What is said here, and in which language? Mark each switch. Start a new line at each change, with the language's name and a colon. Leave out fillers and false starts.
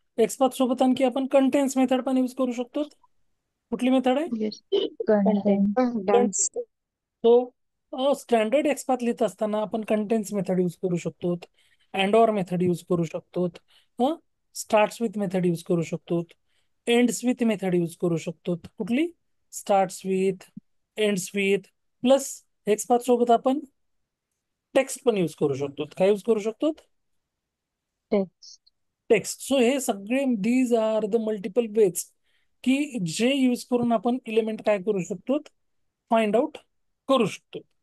Marathi: XPath सोबत आणखी आपण कंटेन्स मेथड पण यूज करू शकतो. कुठली मेथड आहे
English: Yes. Content. Contents.
Marathi: तो स्टँडर्ड एक्सपाथ लिहित असताना आपण कंटेन्स मेथड यूज करू शकतो. अँड ऑर मेथड यूज करू शकतो. स्टार्ट्स विथ मेथड यूज करू शकतो. एंड्स विथ मेथड यूज करू शकतो. कुठली starts with ends with. Plus XPath सोबत आपण टेक्स्ट पण यूज करू शकतो. काय यूज करू शकतो
English: Text. Text.
Marathi: सो हे सगळे
English: these are the multiple ways
Marathi: की जे यूज करून आपण इलिमेंट काय करू शकतो फाइंड आउट करू शकतो.